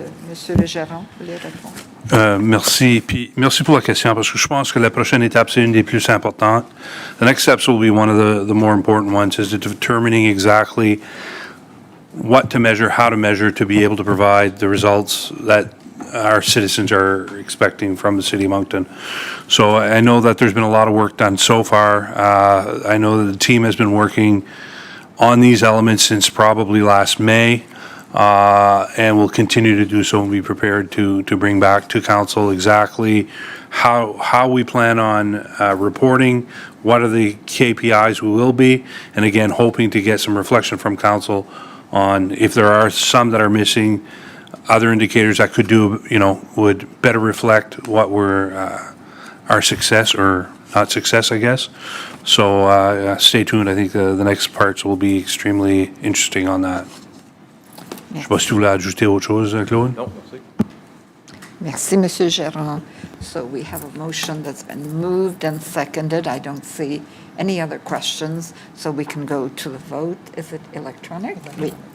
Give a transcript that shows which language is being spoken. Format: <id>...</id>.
<fr>Monsieur le gérant, vous voulez répondre? Merci. Puis merci pour la question parce que je pense que la prochaine étape, c'est une des plus importantes.</fr> <en>The next steps will be one of the more important ones is determining exactly what to measure, how to measure to be able to provide the results that our citizens are expecting from the City of Moncton. So I know that there's been a lot of work done so far. I know that the team has been working on these elements since probably last May. and we'll continue to do so and be prepared to bring back to council exactly how we plan on reporting, what are the KPIs we will be, and again, hoping to get some reflection from council on if there are some that are missing, other indicators that could do, would better reflect what our success or not success, I guess. So stay tuned. I think the next parts will be extremely interesting on that.</en> <fr>Je sais pas si tu voulais ajouter autre chose, Claude? Non, merci. Merci, Monsieur Gérard.</fr> <en>So we have a motion that's been moved and seconded. I don't see any other questions, so we can go to the vote. Is it electronic?</en> <fr>Oui.</fr>